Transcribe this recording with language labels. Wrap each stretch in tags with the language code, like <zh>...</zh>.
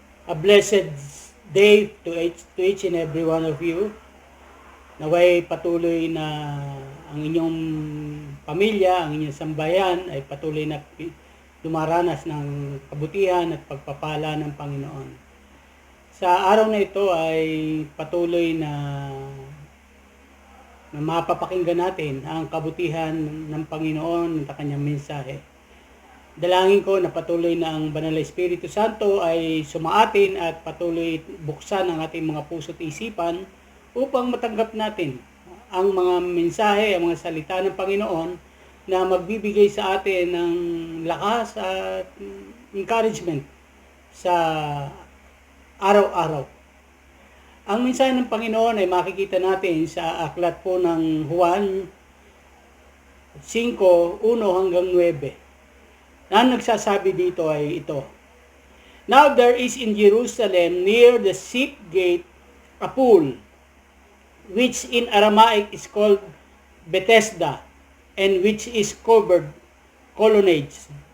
<en>A blessed day to each and every one of you.</en> <tl>Naway patuloy na ang inyong pamilya, ang inyong sambayan ay patuloy na dumaranas ng kabutihan at pagpapala ng Panginoon. Sa araw na ito ay patuloy na mapapakinggan natin ang kabutihan ng Panginoon sa kanyang mensahe. Dalangin ko na patuloy na ang Banal na Espiritu Santo ay sumaatin at patuloy buksan ang ating mga puso at isipan upang matanggap natin ang mga mensahe, ang mga salita ng Panginoon na magbibigay sa atin ng lakas at encouragement sa araw-araw. Ang mensahe ng Panginoon ay makikita natin sa aklat po ng Juan 5:1 hanggang 9. Na nagsasabi dito ay ito.</tl> <en>Now there is in Jerusalem near the sheep gate a pool, which in Aramaic is called Bethesda, and which is covered colonnades.</en>